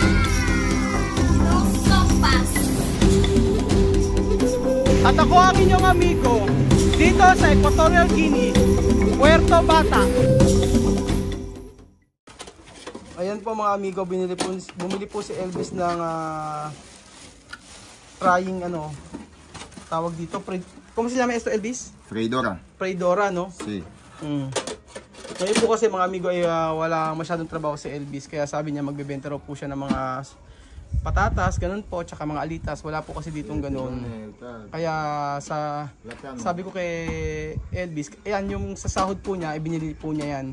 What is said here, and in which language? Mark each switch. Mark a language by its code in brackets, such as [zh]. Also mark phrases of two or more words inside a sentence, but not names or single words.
[tl] At ako ang inyong amigo dito sa Equatorial Guinea, Puerto Bata. Ayan po mga amigo, bumili po si Elvis ng frying tawag dito, [es] ¿cómo se llama esto, Elvis? Freidora. Freidora, no? Sí. [tl] Ngayon po kasi mga amigo ay wala masyadong trabaho si Elvis, kaya sabi niya magbebenta raw po siya ng mga patatas, ganun po, tsaka mga alitas. Wala po kasi ditong ganun. Kaya sabi ko kay Elvis, ayan yung sa sahod po niya, ibinili po niya yan.